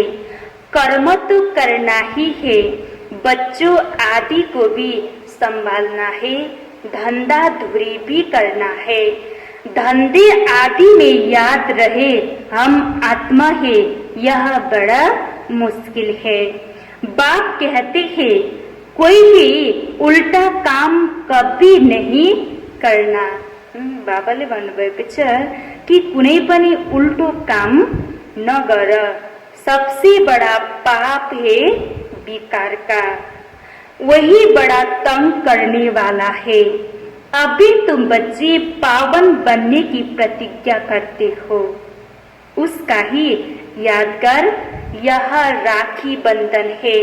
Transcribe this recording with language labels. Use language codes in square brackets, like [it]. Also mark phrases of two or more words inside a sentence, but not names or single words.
[hi] कर्म तो करना ही है, बच्चों आदि को भी संभालना है, धंधा धुरी भी करना है। धंधे आदि में याद रहे हम आत्मा है, यह बड़ा मुश्किल है। बाप कहते हैं कोई भी उल्टा काम कभी नहीं करना। [ne] बाबाले भन्नुभएको छ कि कुनै पनि उल्टो काम नगर। [hi] सबसे बड़ा पाप है विकार का, वही बड़ा तंग करने वाला है। अभी तुम बच्चे पावन बनने की प्रतिज्ञा करते हो, उसका ही यादगार यह राखी बंधन है।